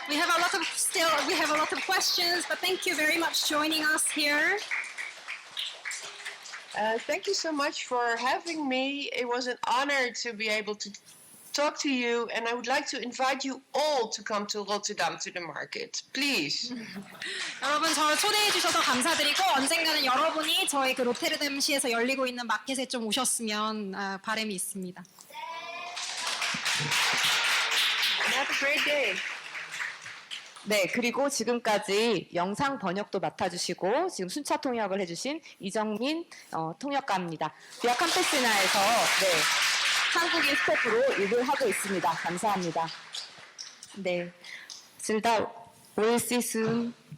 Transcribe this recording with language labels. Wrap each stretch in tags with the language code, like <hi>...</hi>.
<en>We have a lot of questions, but thank you very much joining us here. Thank you so much for having me. It was an honor to be able to talk to you, and I would like to invite you all to come to Rotterdam to the market, please.</en> <ko>여러분 저를 초대해 주셔서 감사드리고 언젠가는 여러분이 저희 그 로테르담시에서 열리고 있는 마켓에 좀 오셨으면 바람이 있습니다.</ko> <en>Have a great day.</en> <ko>네, 그리고 지금까지 영상 번역도 맡아주시고 지금 순차 통역을 해주신 이정민 통역가입니다. 비아 캠페스나에서 네, 한국인 스태프로 일을 하고 있습니다. 감사합니다.</ko> <en>네, 질다 we'll see soon.</en>